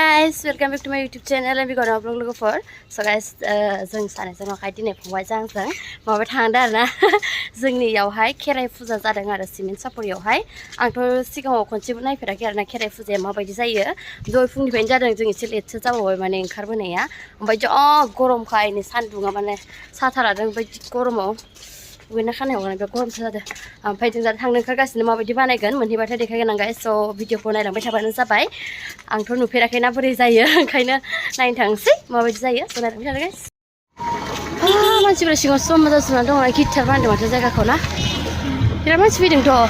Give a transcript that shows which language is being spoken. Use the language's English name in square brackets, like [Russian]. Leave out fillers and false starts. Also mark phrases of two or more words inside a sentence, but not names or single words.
[English] guys, welcome back to my YouTube channel and we got a vlog for. So guys, [Bodo] जों सानैजों न'खाय दिनै फंबाय जों माबा थांदों आरोना जोंनियावहाय खेराइ फुजा जादों आरो सिमेन्ट सापरियावहाय आंथ' सिगाङाव खनसेबो नायफेराखै आरोना खेराइ फुजाया माबायदि जायो दहाय फुंनिफ्रायनो जादों जों एसे लेटसो जाबावबाय माने ओंखारबोनाया ओमफ्राय जा गरमखाय नै सान्दुङा माने साथारादों ओमफ्राय गरमाव दुगैना खानायाव बे गरमसो जादों ओमफ्राय जों दा थांनो ओंखारगासिनो माबायदि बानायगोन मोनहैबाथाय देखायगोन आं गाइस स' भिडिअखौ नायलांबाय थाबानो जाबाय आंथ' नुफेराखैना बोरै जायो ओंखायनो नायनो थांसै माबायदि जायो स' नायलांबाय थादो गाइस मानसिफोरा सिगाङाव जमा जाजोबना दङ गिटार बानायदों माथो जायगाखौ ना बिराद मानसि फैदोंथ'